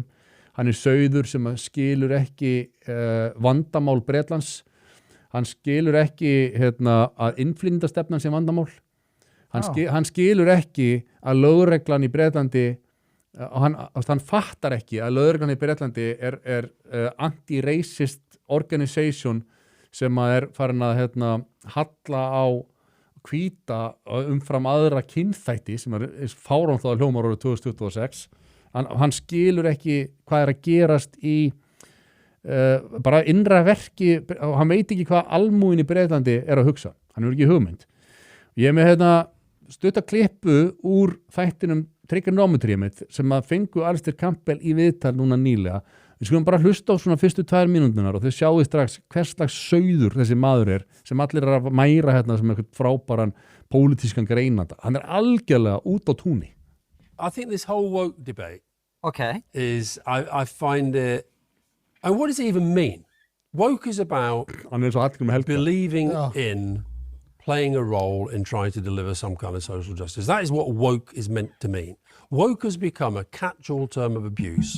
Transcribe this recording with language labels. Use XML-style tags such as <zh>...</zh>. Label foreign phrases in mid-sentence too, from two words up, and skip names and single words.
<is>Hann er sauður sem að skilur ekki vandamál Bretlands. Hann skilur ekki að innflytjendastefnan sem vandamál. hann skilur ekki að lögreglan í Bretlandi hann fattar ekki að lögreglan í Bretlandi er</is> <en>anti-racist organization</en> <is>sem að farin að halla á hvíta umfram aðra kynþætti sem fárán þá hljómar árið 2026 hann skilur ekki hvað að gerast í bara innra verki hann veit ekki hvað almúin í Bretlandi að hugsa, hann hefur ekki hugmynd ég er með stutta klippu úr þættinum Trigonometry sem að fengu Alistair Campbell í viðtal núna nýlega við skulum bara hlusta á svona fyrstu 2 mínúturnar og þau sjáu strax hvers slags sauður þessi maður sem allir að mæra sem eitthvað frábæran pólitískan greinanda hann algjörlega út á túni</is> <en>I think this whole woke debate is, I find it, and what does it even mean? Woke is about believing in playing a role in trying to deliver some kind of social justice. That is what woke is meant to mean. Woke has become a catch-all term of abuse.</en>